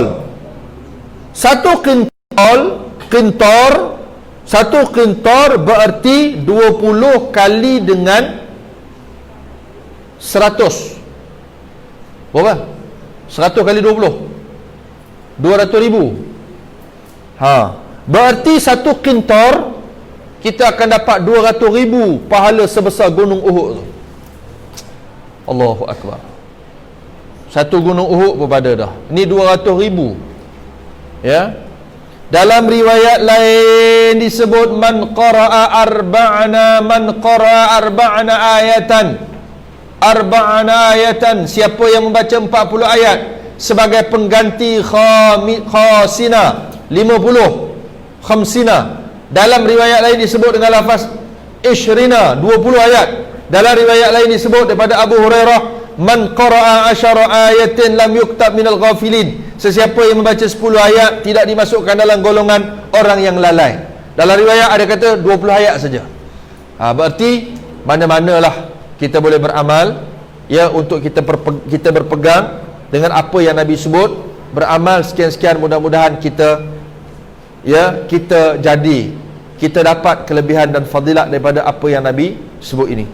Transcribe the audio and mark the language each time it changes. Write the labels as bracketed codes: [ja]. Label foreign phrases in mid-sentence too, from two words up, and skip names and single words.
[ms] Satu qintar, satu qintar berarti 20 kali dengan 100. Berapa? 100 kali 20, 200,000. Berarti satu qintar kita akan dapat 200,000 pahala sebesar gunung Uhud tu. [ar] الله أكبر. [ms] Satu gunung Uhud pun pada dah. Ni 200,000. Ya. Dalam riwayat lain disebut [ar] من قرأ أربعين آية, [ms] siapa yang membaca 40 ayat sebagai pengganti khasina 50 khamsina. Dalam riwayat lain disebut dengan lafaz ishrina 20 ayat. Dalam riwayat lain disebut daripada Abu Hurairah [ar] من قرأ 10 آيات لم يكتب من الغافلين, [ms] sesiapa yang membaca 10 ayat tidak dimasukkan dalam golongan orang yang lalai. Dalam riwayat ada kata 20 ayat saja. Berarti mana-manalah kita boleh beramal, ya, untuk kita berpegang dengan apa yang Nabi sebut, beramal sekian-sekian, mudah-mudahan kita, ya, kita dapat kelebihan dan fadilat daripada apa yang Nabi sebut ini.